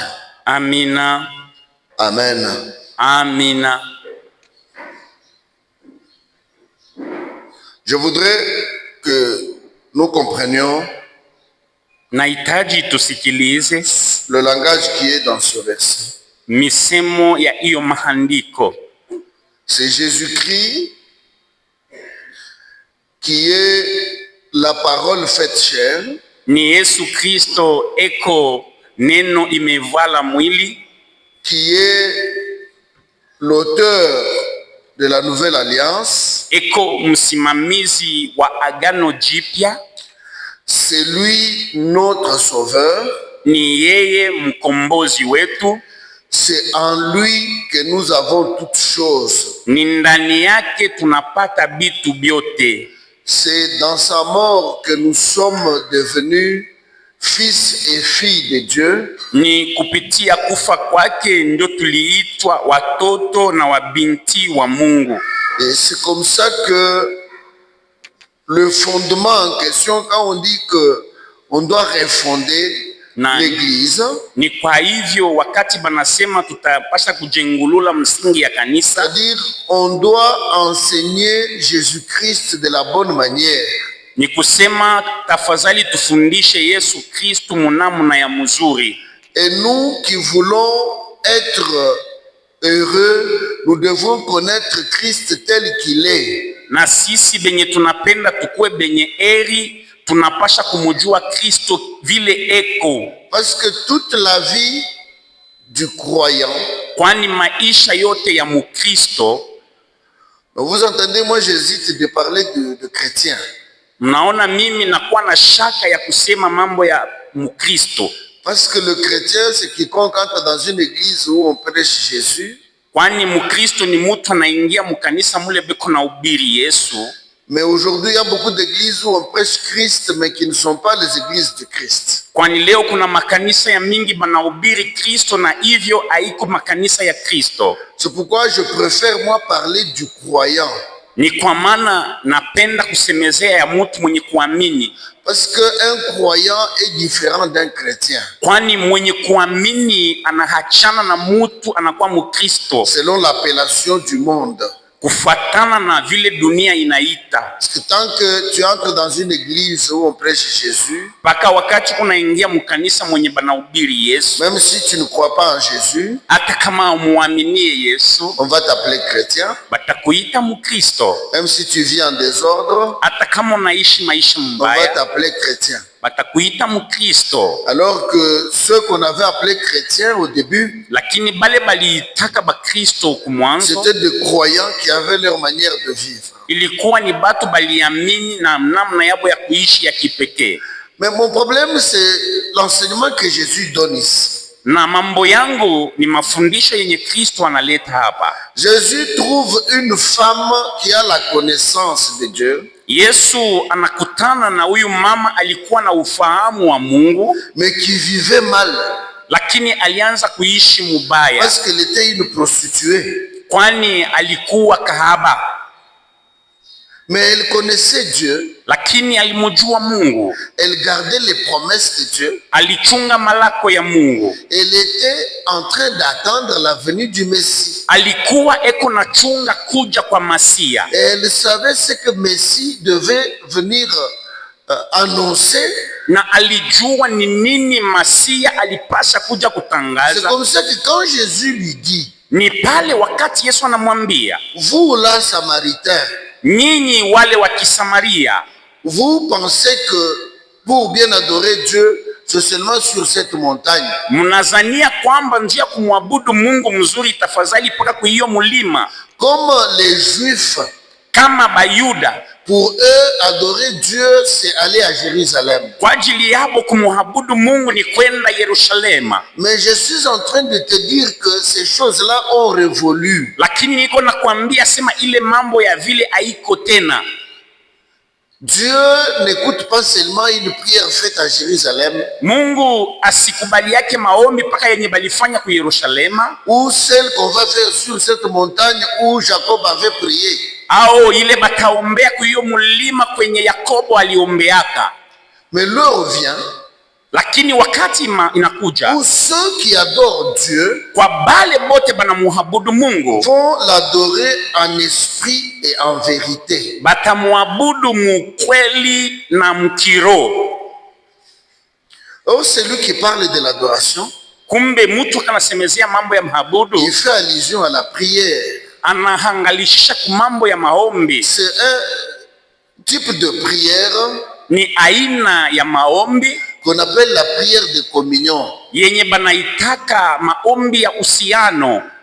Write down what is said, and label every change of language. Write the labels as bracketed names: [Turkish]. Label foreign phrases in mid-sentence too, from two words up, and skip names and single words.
[Swahili] Amina. [French] Amen. [Swahili] Amina. [French] Je voudrais que nous comprenions [Swahili] Nahitaji tusikilize [French] le langage qui est dans ce verset. [Swahili] misemo ya hiyo maandiko. [French] C'est Jésus-Christ qui est la parole faite chair. [Swahili] Ni Yesu Kristo eko neno imevala mwili, [French] Qui est l'auteur de la nouvelle alliance. [Swahili] eko msimamizi wa agano jipya. [French] C'est lui notre sauveur. [Swahili] Ni yeye mkombozi wetu. [French] C'est en lui que nous avons toutes choses. [Swahili] Ni ndani yake tunapata bitu byote. [French] C'est dans sa mort que nous sommes devenus fils et filles de Dieu. [Swahili] Ni kupitia kufa kwake ndio tuliitwa watoto na wabinti wa Mungu. [French] Et c'est comme ça que le fondement en question, quand on dit que on doit refonder l'église, [Swahili] ni kwa hivyo wakati banasema tutapasha kujengulula msingi ya kanisa, [French] c'est-à-dire on doit enseigner Jésus-Christ de la bonne manière. [Swahili] ni kusema tafadhali tufundishe Yesu Kristo munamuna ya mzuri. [French] Et nous qui voulons être heureux, nous devons connaître Christ tel qu'il est. [Swahili] Na sisi benye tunapenda tukue benye eri, tunapasha kumujua Kristo vile eko. [French] Parce que toute la vie du croyant, [Swahili] kwani maisha yote ya Mukristo, [French] vous entendez, moi j'hésite de parler de chrétiens. [Swahili] Mnaona mimi nakuwa na shaka ya kusema mambo ya Mukristo. [French] Parce que le chrétien, c'est quiconque entre dans une église où on prêche Jésus. [Swahili] Kwani Mukristo ni mtu anaingia mukanisa mule beko na ubiri Yesu. [French] Mais aujourd'hui, il y a beaucoup d'églises où on prêche Christ, mais qui ne sont pas les églises de Christ. [Swahili] Kwani leo kuna makanisa ya mingi banahubiri Kristo na hivyo haiko makanisa ya Kristo. [French] C'est pourquoi je préfère moi parler du croyant. [Swahili] Ni kwa maana napenda kusemezea ya mtu mwenye kuamini. [French] Parce qu'un croyant est différent d'un chrétien. [Swahili] Kwani mwenye kuamini anahachana na mtu anakuwa Mukristo. [French] Selon l'appellation du monde. [Swahili] Kufuatana na vile dunia inaita. [French] Parce que tant que tu entres dans une église où on prêche Jésus, [Swahili] paka wakati unaingia mkanisa mwenye banahubiri Yesu, [French] même si tu ne crois pas en Jésus, [Swahili] hata kama umuaminie Yesu, [French] on va t'appeler chrétien. [Swahili] Batakuita Mukristo. [French] Même si tu vis en désordre, [Swahili] hata kama unaishi maisha mbaya, [French] on va t'appeler chrétien. [Swahili] Batakuita Mukristo. [French] Alors que ceux qu'on avait appelés chrétiens au début, [Swahili] lakini bale baliitaka Bakristo kumwanzo, [French] c'était des croyants qui avaient leur manière de vivre. [Swahili] Ilikuwa ni batu baliamini na namna yabo ya kuishi ya kipekee. [French] Mais mon problème, c'est l'enseignement que Jésus donne ici. [Swahili] Na mambo yangu ni mafundisho yenye Kristo analeta hapa. [French] Jésus trouve une femme qui a la connaissance de Dieu. [Swahili] Yesu anakutana na huyu mama alikuwa na ufahamu wa Mungu, [French] mais qui vivait mal. [Swahili] Lakini alianza kuishi mubaya. [French] Parce qu'elle était une prostituée. [Swahili] Kwani alikuwa kahaba. [French] Mais elle connaissait Dieu. [Swahili] Lakini alimjua Mungu. [French] Elle gardait les promesses de Dieu. [Swahili] Alichunga malako ya Mungu. [French] Elle était en train d'attendre la venue du Messie. [Swahili] Alikuwa eko na chunga kuja kwa Masia. [French] Et elle savait ce que Messie devait venir annoncer. [Swahili] Na alijua ni nini Masia alipasha kuja kutangaza. [French] C'est comme ça que quand Jésus lui dit, [Swahili] ni pale wakati Yesu anamwambia, [French] vous là Samaritains, [Swahili] nyinyi wale wa Kisamaria, [French] vous pensez que pour bien adorer Dieu, c'est seulement sur cette montagne. [Swahili] Mnazania kwamba njia kumwabudu Mungu mzuri tafadhali paka kwa hiyo mulima. [French] Comme les Juifs, [Swahili] kama Bayuda, [French] pour eux adorer Dieu c'est aller à Jérusalem. [Swahili] Kwa ajili yao kumwabudu Mungu ni kwenda Yerusalema. [French] Mais je suis en train de te dire que ces choses-là ont révolu. [Swahili] Lakini niko nakwambia sema ile mambo ya vile haiko tena. [French] Dieu n'écoute pas seulement une prière faite à Jérusalem, [Swahili] Mungu asikubali yake maombi paka yenye balifanya ku Yerusalema, [French] ou celle qu'on va faire sur cette montagne où Jacob avait prié. [Swahili] au ile bataombea ku hiyo mulima kwenye Yakobo aliombeaka. [French] Mais l'heure vient [Swahili] Lakini wakati inakuja [French] où ceux qui adorent Dieu [Swahili] kwa bale bote banamuabudu Mungu [French] vont l'adorer en esprit et en vérité. [Swahili] batamuabudu mukweli na mkiro. [French] Oh, celui qui parle de l'adoration, [Swahili] Kumbe mtu kanasemezea mambo ya mahabudu, [French] il fait allusion à la prière. [Swahili] anahangalishisha ku mambo ya maombi. [French] C'est un type de prière [Swahili] Ni aina ya maombi [French] qu'on appelle la prière de communion. [Swahili] yenye banaitaka maombi ya usiano.